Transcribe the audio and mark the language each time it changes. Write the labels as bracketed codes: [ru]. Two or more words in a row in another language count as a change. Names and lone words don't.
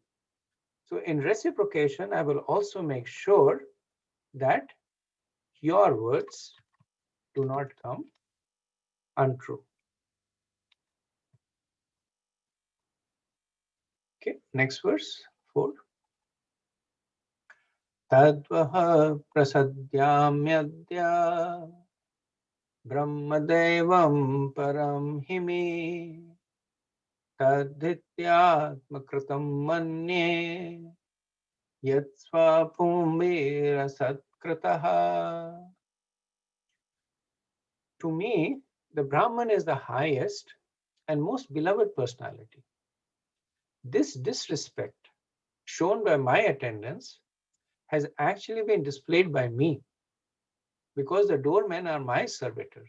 [en] So in reciprocation, I will also make sure that your words do not come untrue. Okay, next verse 4. [sa] Tadvaha prasadyamyadya brahmadevam param himi tadhityatmakritam manye yatsva pumbira satkritaha. [en] To me, the Brahman is the highest and most beloved personality. This disrespect shown by my attendants has actually been displayed by me because the doormen are my servitors.